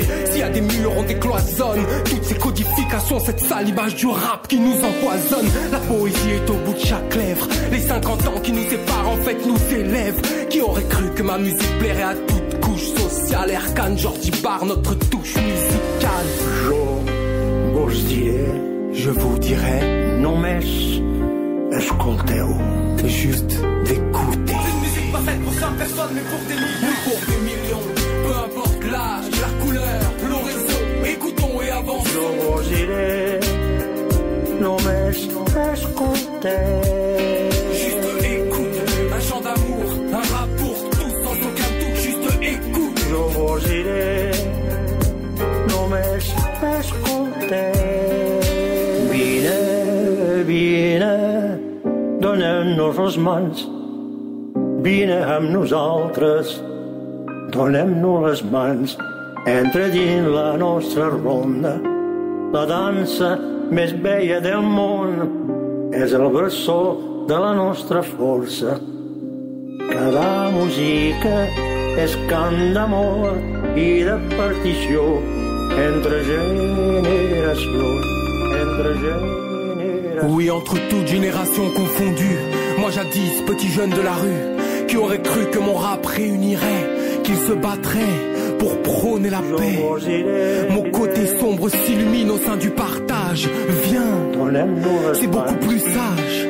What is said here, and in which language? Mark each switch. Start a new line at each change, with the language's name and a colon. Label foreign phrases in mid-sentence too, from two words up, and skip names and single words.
French: S'il y a des murs on décloisonne toutes ces codifications, cette sale image du rap qui nous empoisonne. La poésie est au bout de chaque lèvre, les 50 ans qui nous séparent en fait nous élèvent. Qui aurait cru que ma musique plairait à toute couche sociale? Erkan, Jordi Bar, notre touche musicale. Je vous dirai,
Catalan: només escolteu.
French: Juste d'écouter. Une musique pas faite pour 100 personnes mais pour des millions. Oui, pour des millions. Peu importe l'âge, la couleur, l'horizon. Écoutons et avançons. Je vous dirai,
Catalan: només escolteu.
French: Juste écoute, un chant d'amour, un rap pour tous sans aucun doute. Juste écoute. Je vous dirai,
Catalan: només escolteu. Vine, donem-nos les mans. Vine amb nosaltres, donem-nos les mans. Entra dins la nostra ronda. La dansa més bella del món és el bressó de la nostra força. Cada música és cant d'amor i de partició entre generacions, entre generacions.
French: Oui, entre toutes générations confondues. Moi jadis, petit jeune de la rue, qui aurait cru que mon rap réunirait, qu'il se battrait pour prôner la paix. Mon côté sombre s'illumine au sein du partage. Viens, c'est beaucoup plus sage.